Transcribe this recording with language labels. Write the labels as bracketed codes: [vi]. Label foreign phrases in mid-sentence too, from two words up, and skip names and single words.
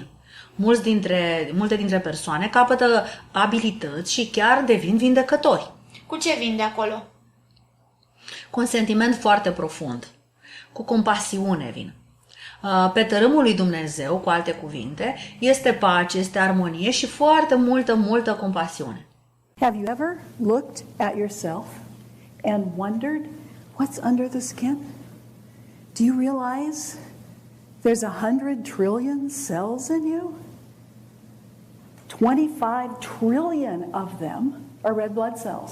[ro] Multe dintre persoane capătă abilități și chiar devin vindecători. Cu ce vin de acolo? Cu un sentiment foarte profund, cu compasiune vin. Pe tărâmul lui Dumnezeu, cu alte cuvinte, este pace, este armonie și foarte multă compasiune. [en] Have you ever looked at yourself and wondered what's under the skin? Do you realize there's 100 trillion cells in you? 25 trillion of them are red blood cells.